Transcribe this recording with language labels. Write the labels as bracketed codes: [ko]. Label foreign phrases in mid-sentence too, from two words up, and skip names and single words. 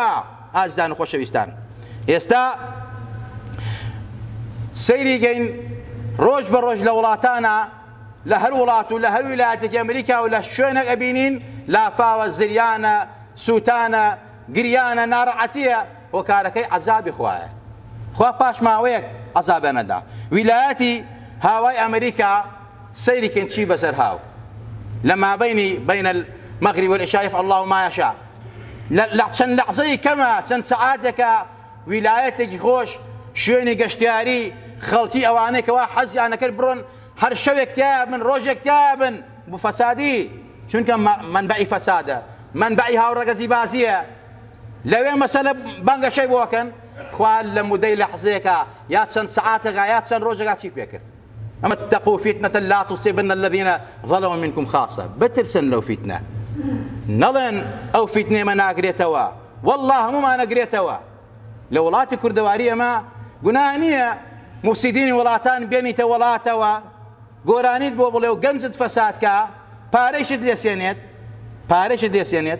[ckb] ئازیزان و خۆشەویستان، ئێستا سەیریگەین ڕۆژ بە ڕۆژ لە وڵاتانە، لە هەر وڵات و لە هەر ویلایەتێکی ئەمریکا و لە شوێنێک ئەبینین لافاوە، زریانە، سووتانە، گریانە، ناڕەحەتیە، هۆکارەکەی عەزابی خوایە. خوا پاش ماوەیەک عەزابیانەدا. ویلایەتی هاوای ئەمریکا سەیریکەین چی بەسەر هاو لە مابەینی [ar] بین المەغریب والعیشا یفعل الله ما یشاء. [ckb] لە چەند لەحزەی کەمە، چەند سەعاتێکە ویلایەتێکی خۆش، شوێنی گەشتیاری، خەڵکی ئەوانەی کەوا حەزیان نەکرد بڕۆن هەر شەوێک تیا بن، ڕۆژێک تیا بن بۆ فەسادی، چونکە منبعی فەسادە، منبعی هاوڕەگەزی بازیە. لەوێ مەسەلە بانگە شەی بۆکەن، خوا لە مودەی لەحزەیەکە یا چەند سەعاتێکە یا چەند ڕۆژێکە چی پێکرد؟ [ar] ئەمە اتقوا فتنة لا تصيبن الذين ظلموا منكم خاصة. [ckb] بترسن لەو فیتنە، نەڵێن ئەو فیتنەیەمە ناگرێتەوە، والله هەموومان نەگرێتەوە. لە وڵاتی کوردەواری ئەمە گوناه نییە مفسیدینی وڵاتان بێنیتە وڵاتەوە، گۆرانیت بۆ بڵێ و گەنجت فەسادکە، پارەیشت لێسێنێت.